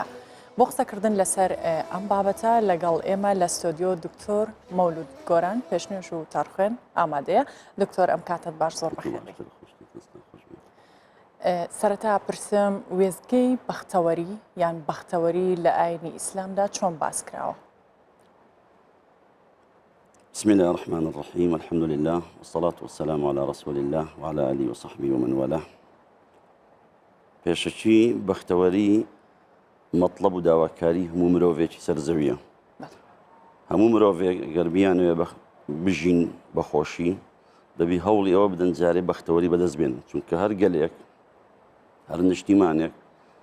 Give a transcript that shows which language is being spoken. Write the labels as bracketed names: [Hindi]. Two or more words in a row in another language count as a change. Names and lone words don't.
[Central Kurdish] بۆ قسەکردن لەسەر ئەم بابەتە لەگەڵ ئێمە لە ستۆدیۆ دکتۆر مەولود گۆران پێشنێژ و تارخوێن ئامادەیە. دکتۆر ئەم کاتت باش زۆر بەخێری. سەرەتا پرسم وێزگەی بەختەوەری یان بەختەوەری لە ئاینی ئیسلامدا چۆن باس کراوە؟ [Arabic] بسم الله الرحمن الرحيم الحمد لله والصلاة والسلام على رسول الله وعلى آله وصحبه ومن والاه. [Central Kurdish] پێشەچی بەختەوەری مطلب و داواکاری هەموو مرۆڤێکی سەرزەویە. هەموو مرۆڤێک گەر بیانوێ بژین بەخۆشی دەبی هەوڵی ئەوە بدەن جارێ بەختەوەری بەدەست بێن چونکە هەر گەلێک هەر نیشتیمانێک